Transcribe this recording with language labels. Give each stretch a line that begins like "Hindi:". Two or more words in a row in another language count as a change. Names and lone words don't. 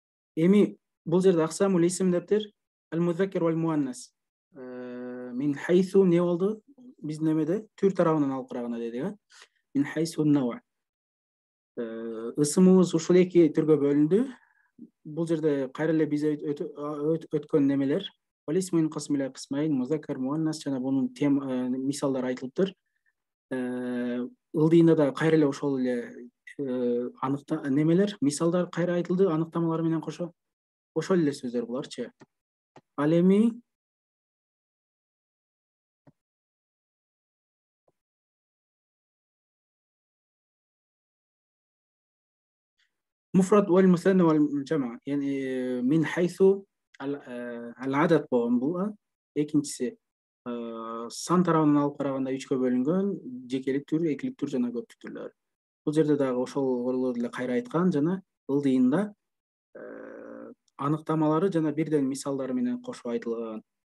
Kyrgyz: эми бул жерде
Arabic: أقسام الاسم
Kyrgyz: дептир
Arabic: المذكر والمؤنث. من حيث
Kyrgyz: не болду? Биз немеде түр тарабынан алып караганда дедик, а?
Arabic: من حيث النوع.
Kyrgyz: Ысымыбыз ушул эки түргө бөлүндү. Бул жерде кайра эле биз өткөн немелер
Arabic: والاسم ينقسم إلى قسمين مذكر مؤنث
Kyrgyz: жана бунун мисалдары айтылыптыр. Ылдыйында да кайра эле ошол эле немелер, мисалдар кайра айтылды аныктамалар менен кошо. Ошол эле сөздөр буларчы. Ал эми
Arabic: مفرد والمثنى والجمع يعني من حيث العدد
Kyrgyz: болгон бул. Экинчиси сан тарабынан алып караганда 3кө бөлүнгөн жекелик түр, экилик түр жана көптүк түрлөр. Бул жерде дагы ошол эле кайра айткан жана ылдыйында аныктамалары жана бирден мисалдары менен кошуп айтылган.